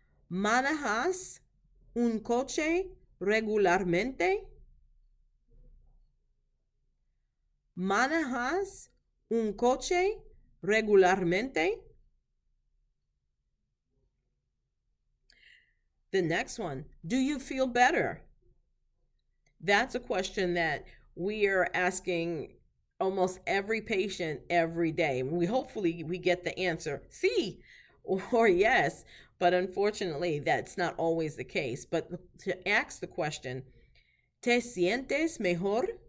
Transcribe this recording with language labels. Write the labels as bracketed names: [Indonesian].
[Spanish] ¿Manejas un coche regularmente? ¿Manejas un coche regularmente? [English] The next one, do you feel better? That's a question that we are asking almost every patient every day. Hopefully we get the answer, sí, or yes, but unfortunately that's not always the case. But to ask the question, [Spanish] ¿te sientes mejor?